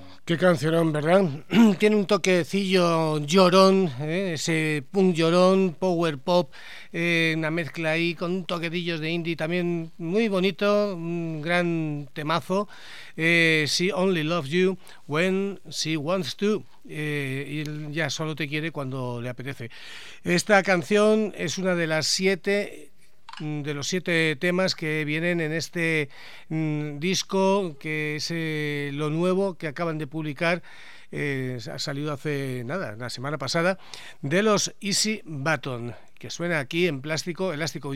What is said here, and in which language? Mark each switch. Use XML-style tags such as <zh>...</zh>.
<es>Qué cancionón, ¿verdad? Tiene un toquecillo llorón, ese punk llorón, power pop, una mezcla ahí con toquecillos de indie también muy bonito, un gran temazo.</es> <en>She only loves you when she wants to.</en> <es>Y ya solo te quiere cuando le apetece. Esta canción es una de las 7. De los 7 temas que vienen en este disco, que es lo nuevo que acaban de publicar, ha salido hace nada, la semana pasada, de los Easy Button, que suena aquí en Plástico Elástico.</es>